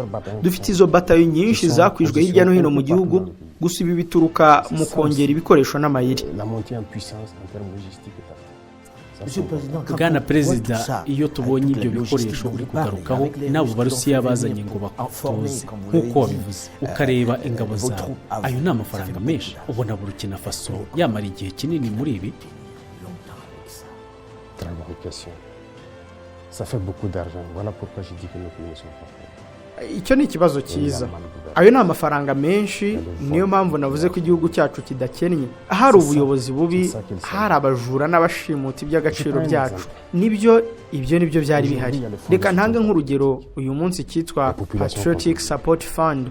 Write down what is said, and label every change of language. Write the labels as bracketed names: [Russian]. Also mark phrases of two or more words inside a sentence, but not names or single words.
[Kinyarwanda] Dufite izo batayo nyinshi zakwijwe hirya no hino mu gihugu, gusa ibi bituruka mu kongera ibikoresho n'amayeri. bwana perezida iyo tubonye ibyo bikoresho uri kugarukaho n'abo barusiya bazanye ngo bakutoze nk'uko wabivuze ukareba ingabo zawe ayo ni amafaranga menshi ubona Burkina Faso yamara igihe kinini muri ibi. [French] Très bonne question. Ça fait beaucoup d'argent. Voilà pourquoi je dis que nos pays ne sont pas prêts. [Kinyarwanda] icyo ni ikibazo cyiza. Ayo ni amafaranga menshi, niyo mpamvu navuze ko igihugu cyacu kidakennye. Hari ubuyobozi bubi, hari abajura n'abashimuta iby'agaciro byacu. Ibyo nibyo byari bihari. Reka ntange nk'urugero, uyu munsi cyitwa Patriotic Support Fund.